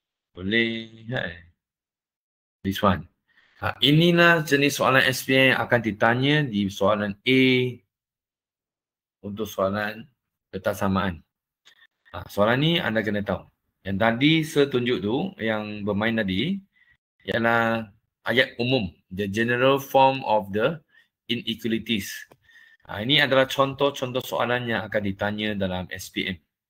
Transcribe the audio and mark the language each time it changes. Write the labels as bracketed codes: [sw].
[ms] Boleh. [en] This one. [ms] Inilah jenis soalan SPM yang akan ditanya di soalan A untuk soalan ketaksamaan. Soalan ni anda kena tahu. Yang tadi saya tunjuk tu, yang bermain tadi, ialah ayat umum. [en] The general form of the inequalities. [ms] Ini adalah contoh-contoh soalan yang akan ditanya dalam SPM.